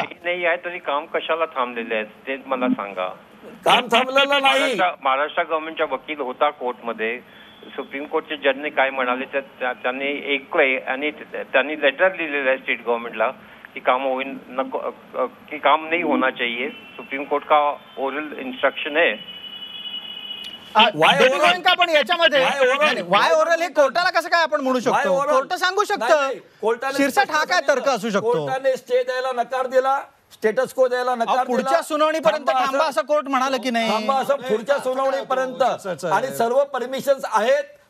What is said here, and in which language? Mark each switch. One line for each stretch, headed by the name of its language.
Marathi: Stay नाही आहे तरी काम कशाला थांबलेले आहेत ते मला सांगा. काम थांबलेलं नाही. महाराष्ट्र गव्हर्नमेंटचा वकील होता कोर्टमध्ये. सुप्रीम कोर्टचे जजने काय म्हणाले त्यांनी ऐकलंय आणि त्यांनी लेटर लिहिलेलं आहे स्टेट गव्हर्नमेंटला की काम होईल नको की
Hindi: काम नहीं होना चाहिए. सुप्रीम कोर्ट का ओरल इंस्ट्रक्शन है.
Marathi: डेबी गोयंका पण याच्यामध्ये वाय ओरल हे कोर्टाला कसं काय आपण म्हणू शकतो? कोर्ट सांगू शकतं. शिरसाट हा काय तर्क असू शकतो? कोर्टाने स्टे द्यायला नकार दिला, स्टेटस को द्यायला नकार दिला. पुढच्या सुनावणीपर्यंत थांबा असं कोर्ट म्हणाल की नाही? थांबा असं पुढच्या सुनावणीपर्यंत. आणि सर्व परमिशन्स आहेत.